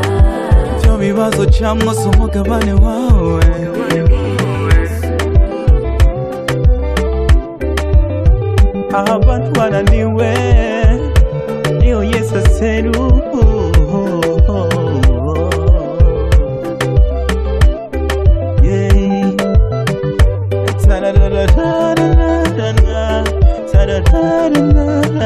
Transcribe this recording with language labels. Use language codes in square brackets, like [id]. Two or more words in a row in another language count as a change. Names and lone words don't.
[rn] ivyo bibazo camwo si umugabane wawe, aho abantu bananiwe niho Yesu aseruka. [en] Yeah. Ta-da-da-da-da-da-da-da, ta-da-da-da-da.